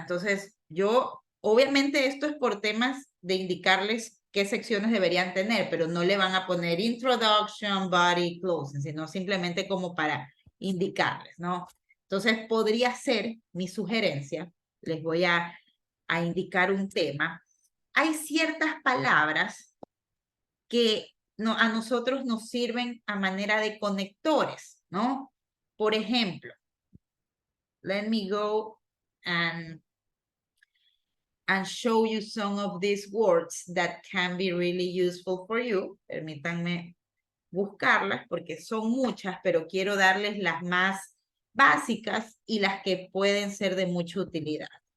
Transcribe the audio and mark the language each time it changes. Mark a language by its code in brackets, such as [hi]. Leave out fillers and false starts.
[es] Entonces, yo, obviamente esto es por temas de indicarles qué secciones deberían tener, pero no le van a poner introduction, body, closing, sino simplemente como para indicarles, ¿no? Entonces, podría ser mi sugerencia, les voy a indicar un tema. Hay ciertas palabras que a nosotros nos sirven a manera de conectores, ¿no? Por ejemplo, [en] let me go and show you some of these words that can be really useful for you. [es] Permítanme buscarlas porque son muchas, pero quiero darles las más básicas y las que pueden ser de mucha utilidad.